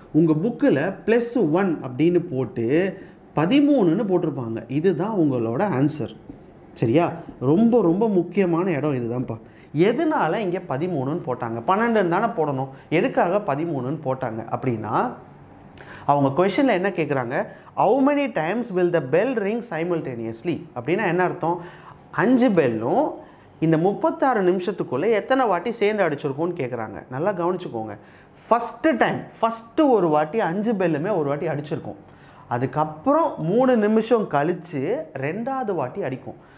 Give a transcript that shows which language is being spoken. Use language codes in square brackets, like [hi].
[ta] உங்கள் புக்கில் +1 அப்படின்னு போட்டு 13ன்னு போட்டிருப்பாங்க. இதுதான் உங்களோட ஆன்சர். சரியா? ரொம்ப ரொம்ப முக்கியமான இடம் இதுதான்ப்பா. எதனால இங்கே 13ன்னு போட்டாங்க? 12ன்னு தானே போடணும். எதுக்காக 13ன்னு போட்டாங்க அப்படின்னா அவங்க கொஷனில் என்ன கேட்குறாங்க? [en] how many times will the bell ring simultaneously? [ta] அப்படின்னா என்ன அர்த்தம்? 5 பெல்லும் இந்த 36 நிமிஷத்துக்குள்ளே எத்தனை வாட்டி சேர்ந்து அடிச்சிருக்கோன்னு கேட்குறாங்க. நல்லா கவனிச்சுக்கோங்க. ஃபஸ்ட்டு ஒரு வாட்டி 5 பெல்லுமே ஒரு வாட்டி அடிச்சிருக்கோம். அதுக்கப்புறம் 3 நிமிஷம் கழித்து 2வது வாட்டி அடிக்கும்.